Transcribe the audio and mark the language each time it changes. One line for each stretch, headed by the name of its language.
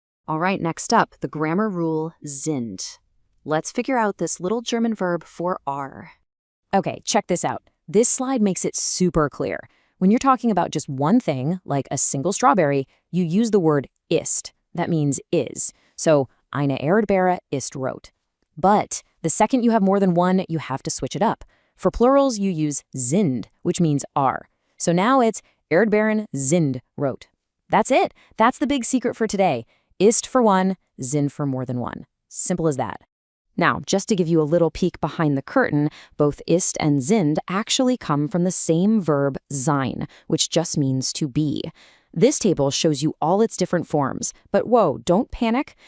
English: All right, next up, the grammar rule sind. Let's figure out this little German verb for are. Okay, check this out. This slide makes it super clear. When you're talking about just one thing, like a single strawberry, you use the word ist. That means is.
German: So, eine Erdbeere ist rot.
English: But the second you have more than one, you have to switch it up. For plurals, you use sind, which means are. So now it's
German: Erdbeeren sind rot.
English: That's it. That's the big secret for today. Ist for one, sind for more than one. Simple as that. Now, just to give you a little peek behind the curtain, both ist and sind actually come from the same verb sein, which just means to be. This table shows you all its different forms, but whoa, don't panic.